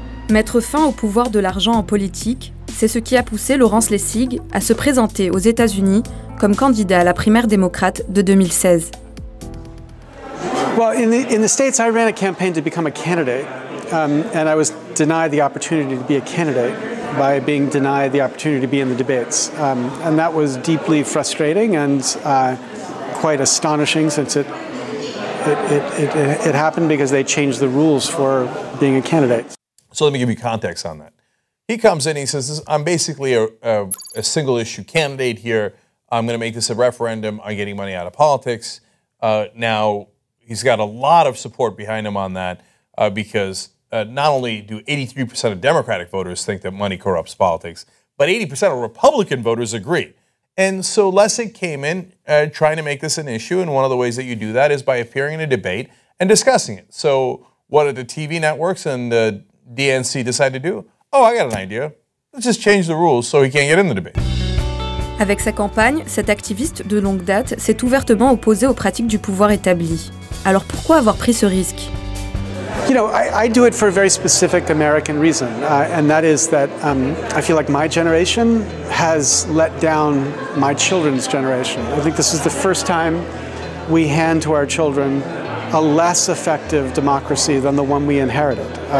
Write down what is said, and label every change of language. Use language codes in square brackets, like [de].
[fr] Mettre fin au pouvoir de l'argent en politique, c'est ce qui a poussé Laurence Lessig à se présenter aux États-Unis comme candidat à la primaire démocrate de 2016. [en] Well, in the States, I ran a campaign to become a candidate, and I was denied the opportunity to be a candidate by being denied the opportunity to be in the debates. And that was deeply frustrating and quite astonishing, since it happened because they changed the rules for being a candidate. So let me give you context on that. He comes in, he says, I'm basically a single-issue candidate here. I'm going to make this a referendum on getting money out of politics. Now, he's got a lot of support behind him on that. because not only do 83% of Democratic voters think that money corrupts politics, but 80% of Republican voters agree. And so Lessig came in trying to make this an issue, and one of the ways that you do that is by appearing in a debate and discussing it. So what did the TV networks and the DNC decide to do? Oh, I got an idea. Let's just change the rules so he can't get in the debate. [fr] Avec sa campagne, cet activiste de longue date s'est ouvertement opposé aux pratiques du pouvoir établi. Alors pourquoi avoir pris ce risque? [en] You know, I do it for a very specific American reason, and that is that I feel like my generation has let down my children's generation. I think this is the first time we hand to our children a less effective democracy than the one we inherited.